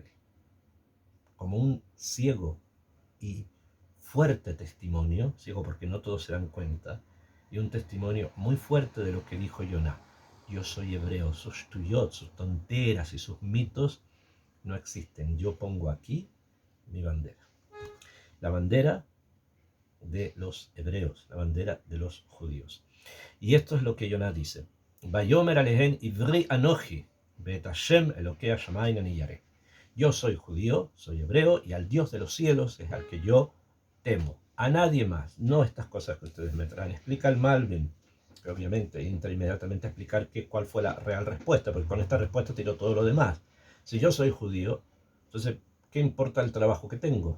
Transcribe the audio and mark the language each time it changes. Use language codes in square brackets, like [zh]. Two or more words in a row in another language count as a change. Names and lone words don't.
[es] Como un ciego y fuerte testimonio, ciego porque no todos se dan cuenta, y un testimonio muy fuerte de lo que dijo Yoná. Yo soy hebreo, sus tuyot, sus tonteras y sus mitos no existen. Yo pongo aquí mi bandera. La bandera de los hebreos, la bandera de los judíos. Y esto es lo que Yoná dice. [he] ויאמר אליהם עברי אנכי, ואת השם אלהי השמים אני ירא. [es] Yo soy judío, soy hebreo, y al Dios de los cielos es al que yo temo. A nadie más, no estas cosas que ustedes me traen. Explica el Malvin, que obviamente entra inmediatamente a explicar cuál fue la real respuesta, porque con esta respuesta tiró todo lo demás. Si yo soy judío, entonces, ¿qué importa el trabajo que tengo?